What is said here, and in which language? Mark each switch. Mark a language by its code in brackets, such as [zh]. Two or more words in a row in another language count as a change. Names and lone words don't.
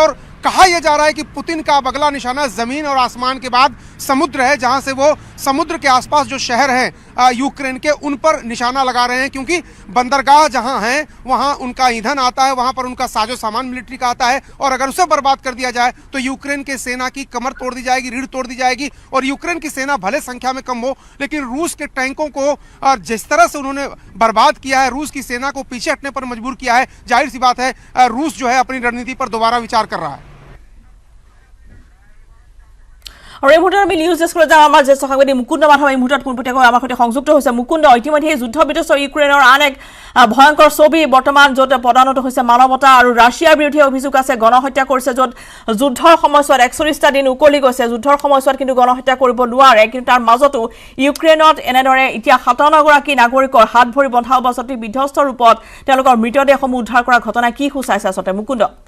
[hi] और कहा यह जा रहा है कि पुतिन का अब अगला निशाना जमीन और आसमान के बाद समुद्र है, जहां से वो समुद्र के आसपास जो शहर हैं यूक्रेन के, उन पर निशाना लगा रहे हैं, क्योंकि बंदरगाह जहां है वहां उनका ईंधन आता है, वहां पर उनका साजो सामान मिलिट्री का आता है, और अगर उसे बर्बाद कर दिया जाए तो यूक्रेन के सेना की कमर तोड़ दी जाएगी, रीढ़ तोड़ दी जाएगी। और यूक्रेन की सेना भले संख्या में कम हो, लेकिन रूस के टैंकों को जिस तरह से उन्होंने बर्बाद किया है, रूस की सेना को पीछे हटने पर मजबूर किया है, जाहिर सी बात है रूस जो है अपनी रणनीति पर दोबारा विचार कर रहा है। [as] और এই মুহূৰ্তত আমি নিউজ ডেস্কলৈ যাওঁ। আমাৰ জ্যেষ্ঠ সাংবাদিক মুকুন্দ মাধৱ এই মুহূৰ্তত পোনপটীয়াকৈ আমাৰ সৈতে সংযুক্ত হৈছে। মুকুন্দ, ইতিমধ্যে যুদ্ধ বিধ্বস্ত ইউক্ৰেইনৰ আন এক ভয়ংকৰ ছবি বৰ্তমান, য'ত পদানত হৈছে মানৱতা আৰু ৰাছিয়াৰ বিৰুদ্ধে অভিযোগ আছে গণহত্যা কৰিছে, য'ত যুদ্ধৰ সময়ছোৱাত 41টা দিন উকলি গৈছে। যুদ্ধৰ সময়ছোৱাত কিন্তু গণহত্যা কৰিব নোৱাৰে, কিন্তু তাৰ মাজতো ইউক্ৰেইনত এনেদৰে এতিয়া 57গৰাকী নাগৰিকৰ হাত ভৰি বন্ধা অৱস্থাত বিধ্বস্ত ৰূপত তেওঁলোকৰ মৃতদেহসমূহ উদ্ধাৰ কৰা ঘটনা কি সূচাইছে আচলতে মুকুন্দ?